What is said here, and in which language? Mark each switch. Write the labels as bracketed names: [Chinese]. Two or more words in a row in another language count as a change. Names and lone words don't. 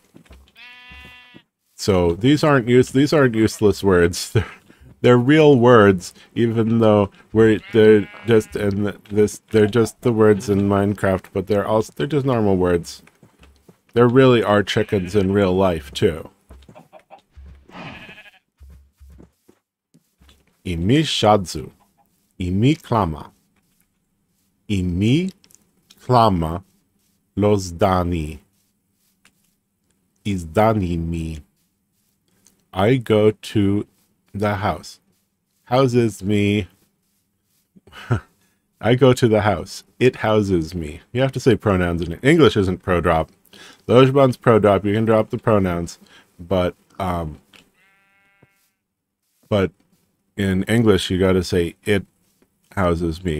[English] So these aren't useless words. They're real words, even though they're just the words in Minecraft, but they're just normal words. There really are chickens in real life, too. [Lojban] Imi shadzu. Imi klama. Imi klama los dani. Is dani me. [English] I go to the house. Houses me. I go to the house. It houses me. You have to say pronouns in it. English isn't pro-drop. Lojban's pro-drop. You can drop the pronouns, but in English you got to say it houses me.